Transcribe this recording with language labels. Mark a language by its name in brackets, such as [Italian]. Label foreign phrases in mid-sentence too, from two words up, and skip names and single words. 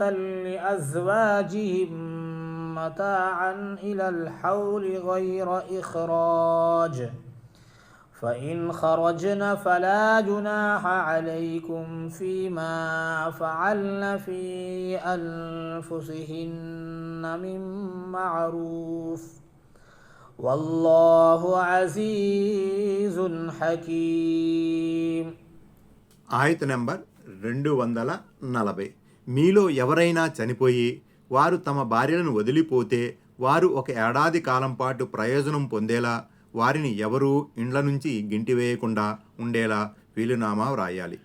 [Arabic] لأزواجهم متاعا إلى الحول غير إخراج فإن خرجن فلا جناح عليكم فيما فعلن في أنفسهن من معروف والله عزيز حكيم. [Telugu] ఆయత్ నంబర్ 240. మీలో ఎవరైనా చనిపోయి వారు తమ భార్యలను వదిలిపోతే వారు 1 ఏడాది కాలం పాటు ప్రయోజనం పొందేలా వారిని ఎవరూ ఇండ్ల నుంచి గింటివేయకుండా ఉండేలా వీలునామా వ్రాయాలి.